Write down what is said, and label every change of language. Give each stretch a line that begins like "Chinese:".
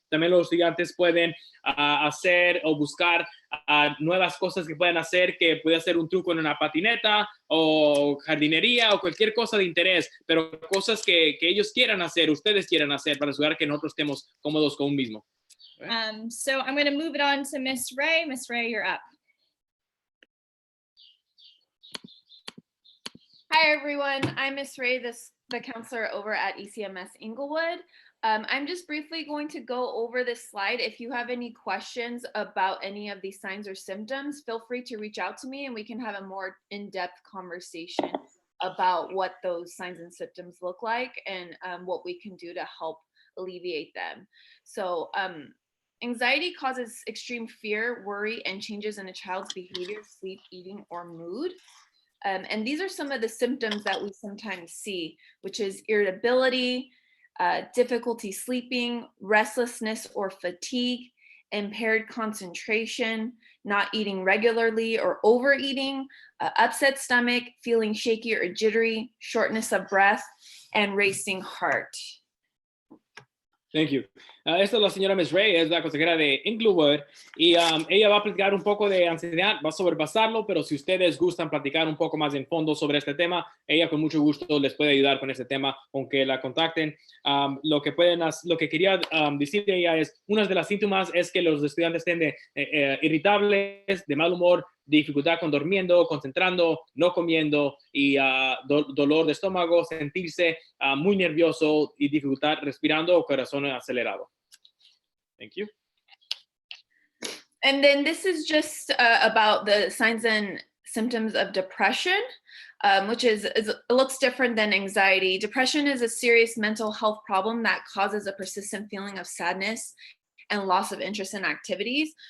Spanish: También los estudiantes pueden hacer o buscar nuevas cosas que pueden hacer, que puede ser un truco en una patineta, o jardinería, o cualquier cosa de interés, pero cosas que ellos quieran hacer, ustedes quieran hacer, para ayudar a que nosotros estemos cómodos con un mismo.
English: So I'm going to move it on to Miss Ray. Miss Ray, you're up. Hi, everyone. I'm Miss Ray, the counselor over at ECMS Inglewood. I'm just briefly going to go over this slide. If you have any questions about any of these signs or symptoms, feel free to reach out to me and we can have a more in-depth conversation about what those signs and symptoms look like and what we can do to help alleviate them. So anxiety causes extreme fear, worry, and changes in a child's behavior, sleep, eating, or mood. And these are some of the symptoms that we sometimes see, which is irritability, difficulty sleeping, restlessness or fatigue, impaired concentration, not eating regularly or overeating, upset stomach, feeling shaky or jittery, shortness of breath, and racing heart. Thank you.
Spanish: Esta es la señora Miss Ray, es la consejera de Inglewood y ella va a platicar un poco de ansiedad, va a sobrepasarlo, pero si ustedes gustan platicar un poco más en fondo sobre este tema, ella con mucho gusto les puede ayudar con este tema, aunque la contacten. Lo que quería decir de ella es, una de las síntomas es que los estudiantes estén irritables, de mal humor, dificultad con durmiendo, concentrando, no comiendo y dolor de estómago, sentirse muy nervioso y dificultad respirando o corazón acelerado.
English: Thank you. And then this is just about the signs and symptoms of depression, which looks different than anxiety. Depression is a serious mental health problem that causes a persistent feeling of sadness and loss of interest in activities.